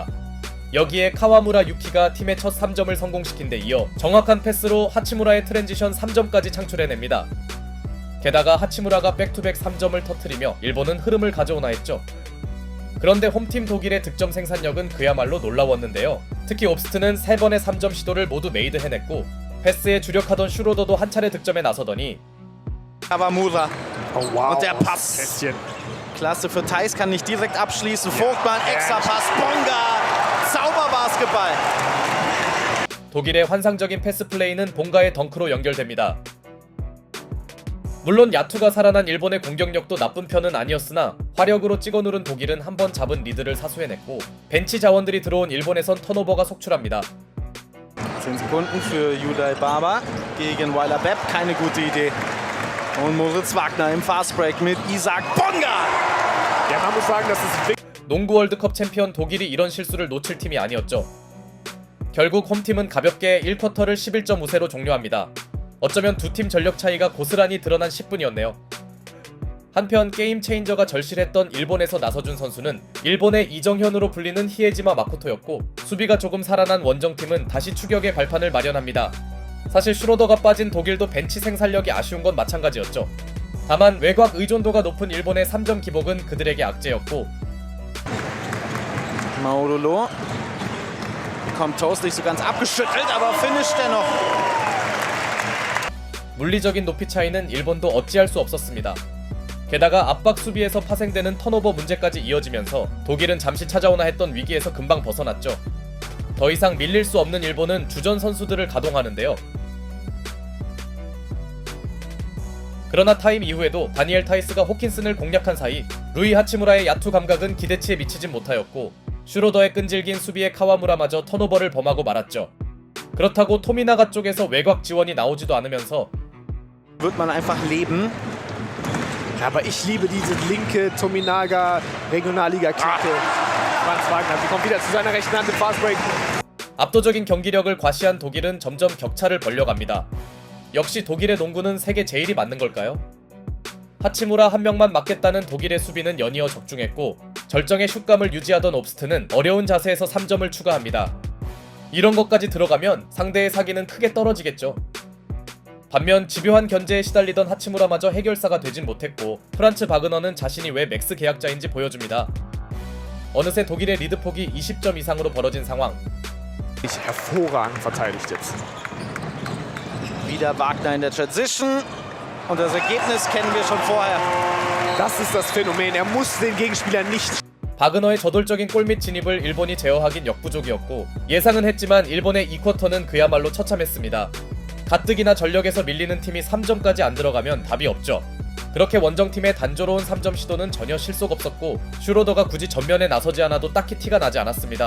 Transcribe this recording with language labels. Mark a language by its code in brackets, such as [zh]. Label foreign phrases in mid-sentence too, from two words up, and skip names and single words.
[ko] 여기에 카와무라 유키가 팀의 첫 3점을 성공시킨 데 이어 정확한 패스로 하치무라의 트랜지션 3점까지 창출해냅니다. 게다가 하치무라가 백투백 3점을 터뜨리며 일본은 흐름을 가져오나 했죠. 그런데 홈팀 독일의 득점 생산력은 그야말로 놀라웠는데요. 특히 옵스트는 3번의 3점 시도를 모두 메이드해냈고 패스에 주력하던 슈로더도 한 차례 득점에 나서더니 [de] Kawamura. [en] Oh, wow. [de] Und der Pass. Kästchen. Klasse für Theis, kann nicht direkt abschließen. Vogtmann, Extrapass, Bonga. Zauberbasketball. [ko] 독일의 환상적인 패스 플레이는 봉가의 덩크로 연결됩니다. 물론 야투가 살아난 일본의 공격력도 나쁜 편은 아니었으나 화력으로 찍어 누른 독일은 한번 잡은 리드를 사수해냈고 벤치 자원들이 들어온 일본에선 턴오버가 속출합니다. [de] 10 Sekunden für Judai Baba gegen Weiler Bepp. Keine gute Idee. Und Moritz Wagner im Fastbreak mit Isaac Bonga. Ja, man muss sagen, das ist [ko] 농구 월드컵 챔피언 독일이 이런 실수를 놓칠 팀이 아니었죠. 결국 홈팀은 가볍게 1쿼터를 11점 우세로 종료합니다. 어쩌면 두 팀 전력 차이가 고스란히 드러난 10분이었네요. 한편 게임 체인저가 절실했던 일본에서 나서준 선수는 일본의 이정현으로 불리는 히에지마 마코토였고 수비가 조금 살아난 원정팀은 다시 추격의 발판을 마련합니다. 사실 슈로더가 빠진 독일도 벤치 생산력이 아쉬운 건 마찬가지였죠. 다만 외곽 의존도가 높은 일본의 3점 기복은 그들에게 악재였고 [de] Maudolo bekommt Toast nicht so ganz abgeschüttelt, aber finisht dennoch. [ko] 물리적인 높이 차이는 일본도 어찌할 수 없었습니다. 게다가 압박 수비에서 파생되는 턴오버 문제까지 이어지면서 독일은 잠시 찾아오나 했던 위기에서 금방 벗어났죠. 더 이상 밀릴 수 없는 일본은 주전 선수들을 가동하는데요. 그러나 타임 이후에도 다니엘 타이스가 호킨슨을 공략한 사이 루이 하치무라의 야투 감각은 기대치에 미치진 못하였고 슈로더의 끈질긴 수비에 카와무라마저 턴오버를 범하고 말았죠. 그렇다고 토미나가 쪽에서 외곽 지원이 나오지도 않으면서 [de] Wird man einfach leben. Aber ich liebe diese linke Tominaga Regionalliga-Kicke. Franz Wagner, sie kommt wieder zu seiner rechten Hand im Fastbreak. [ko] 압도적인 경기력을 과시한 독일은 점점 격차를 벌려갑니다. 역시 독일의 농구는 세계 제일이 맞는 걸까요? 하치무라 한 명만 막겠다는 독일의 수비는 연이어 적중했고 절정의 슛감을 유지하던 옵스트는 어려운 자세에서 3점을 추가합니다. 이런 것까지 들어가면 상대의 사기는 크게 떨어지겠죠. 반면 집요한 견제에 시달리던 하치무라마저 해결사가 되진 못했고 프란츠 바그너는 자신이 왜 맥스 계약자인지 보여줍니다. 어느새 독일의 리드폭이 20점 이상으로 벌어진 상황. [de] Hervorragend verteidigt jetzt. Wieder Wagner in der Transition. Und das Ergebnis kennen wir schon vorher. Das ist das Phänomen. Er muss den Gegenspieler nicht. [ko] 바그너의 저돌적인 골밑 진입을 일본이 제어하긴 역부족이었고 예상은 했지만 일본의 2쿼터는 그야말로 처참했습니다. 가뜩이나 전력에서 밀리는 팀이 3점까지 안 들어가면 답이 없죠. 그렇게 원정팀의 단조로운 3점 시도는 전혀 실속 없었고 슈로더가 굳이 전면에 나서지 않아도 딱히 티가 나지 않았습니다.